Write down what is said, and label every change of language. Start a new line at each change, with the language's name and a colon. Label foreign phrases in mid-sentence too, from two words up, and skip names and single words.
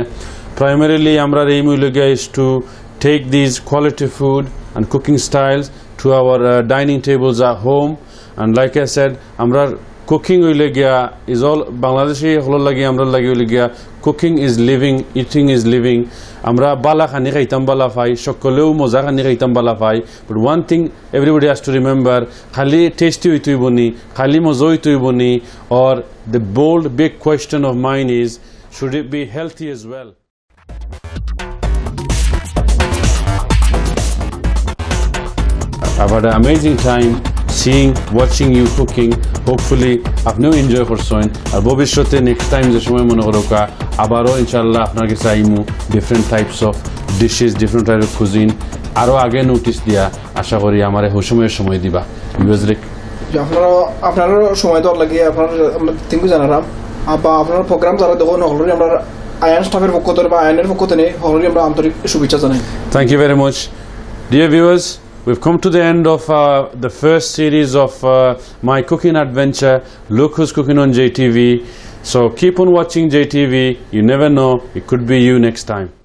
English: Primarily amra aim is to take these quality food and cooking styles to our dining tables at home. And like I said, amra cooking is all Bangladeshi cooking is living, eating is living.
Sylheti: Amra bala khani khaitam bala fai, shokoleu moza khani khaitam bala fai.
English: But one thing everybody has to remember,
Sylheti: khali tasty hoitoi boni, khali mozo hoitoi boni,
English: or the bold big question of mine is, should it be healthy as well? I've had an amazing time watching you cooking.
Bangla: Hopefully আপনিও এনজয় করছেন আর ভবিষ্যতে
English: next time
Bangla: যে সময় মনে করো আবারও ইনশাআল্লাহ আপনার কাছে আইমু
English: different types of dishes different type of cuisine
Bangla: আরো আগে নোটিস দিয়া আশা করি আমারে হুসময়ের সময় দিবা ইউজলিক আপনারা সময় দেওয়ার লাগে আপনার
English: thank you
Bangla: জানালাম বা আপনার প্রোগ্রাম যারা দেখুন অলরেডি আমরা আয়ান স্টাফের পক্ষ থেকে বা আয়ানের পক্ষ থেকে অলরেডি আমরা আন্তরিক শুভেচ্ছা জানাই
English: thank you very much dear viewers. We've come to the end of the first series of my cooking adventure, Look Who's Cooking on JTV. So keep on watching JTV. You never know, it could be you next time.